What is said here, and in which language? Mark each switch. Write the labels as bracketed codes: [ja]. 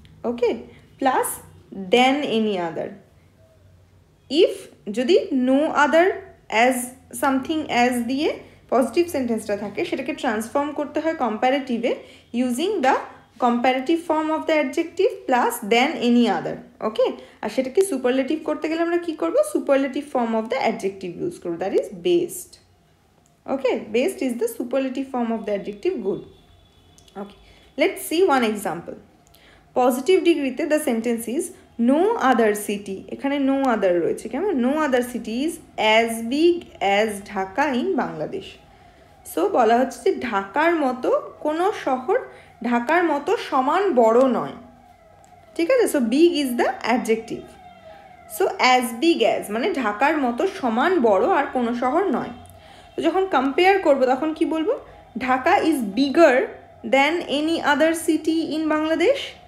[en] Okay, plus than any other. If jodi no other as something as diye positive sentence ta thake [bn] setake transform korte hoy [en] comparative e using the comparative form of the adjective plus than any other. Okay, [bn] আর সেটাকে superlative করতে গেলে আমরা কি করব? [en] Superlative form of the adjective use করব, that is best. Okay, best is the superlative form of the adjective good. Okay, let's see one example. Positive degree te the sentence is no other city, [bn] এখানে no other রয়েছে, কেমন? [en] No other city is as big as Dhaka in Bangladesh. [bn] So বলা হচ্ছে যে ঢাকার মতো কোনো শহর ঢাকার মতো সমান বড় নয়, ঠিক আছে? [en] So big is the adjective. So as big as [bn] মানে ঢাকার মতো সমান বড় আর কোনো শহর নয়. তো যখন কম্পেয়ার করবো তখন কি বলবো? [en] Dhaka is bigger than any other city in Bangladesh.